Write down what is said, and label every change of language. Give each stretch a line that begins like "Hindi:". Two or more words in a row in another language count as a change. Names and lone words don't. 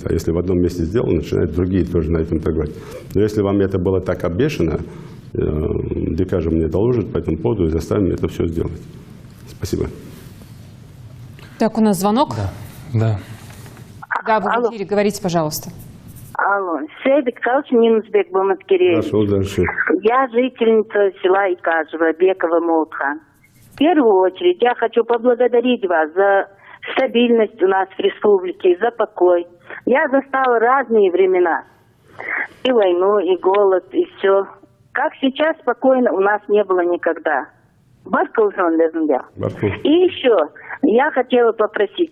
Russian: А если в одном месте сделано, начинают другие тоже на этом торговать. Но если вам это было так обещано, Декажев мне доложит по этому поводу и заставим это все сделать. Спасибо. Так, у нас звонок. Да. Да, вы в эфире, говорите, пожалуйста. Алло, Сейдик Калчин Юнусбек Баматкиревич. Я жительница села Икажево, Бекова Молтхан. В первую очередь я хочу поблагодарить вас за стабильность у нас в республике, за покой. Я застала разные времена. И войну, и голод, и все. Как сейчас спокойно у нас не было никогда. И еще я хотела попросить.